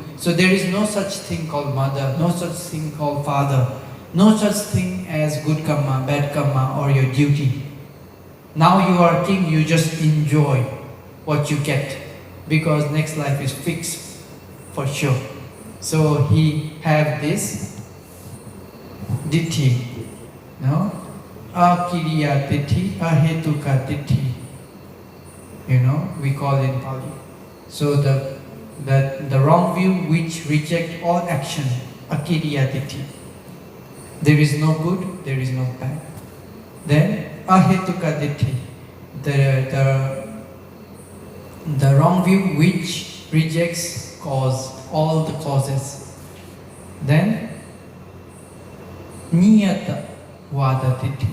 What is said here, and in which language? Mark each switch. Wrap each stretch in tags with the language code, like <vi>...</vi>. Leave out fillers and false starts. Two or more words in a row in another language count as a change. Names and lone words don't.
<en>So there is no such thing called mother, no such thing called father, no such thing as good karma, bad karma, or your duty. Now you are king, you just enjoy what you get, because next life is fixed for sure. So he have this ditthi, no?</en> <pi>Akiriya ditthi, ahetuka ditthi.</pi> <en>You know, we call it in Pali. So the wrong view which reject all action,</en> <pi>akiriya ditthi.</pi> <en>There is no good, there is no bad. Then</en> <pi>ahetuka ditthi,</pi> <en>the wrong view which rejects cause, all the causes.</en> <pi>Then niyata vada ditthi.</pi>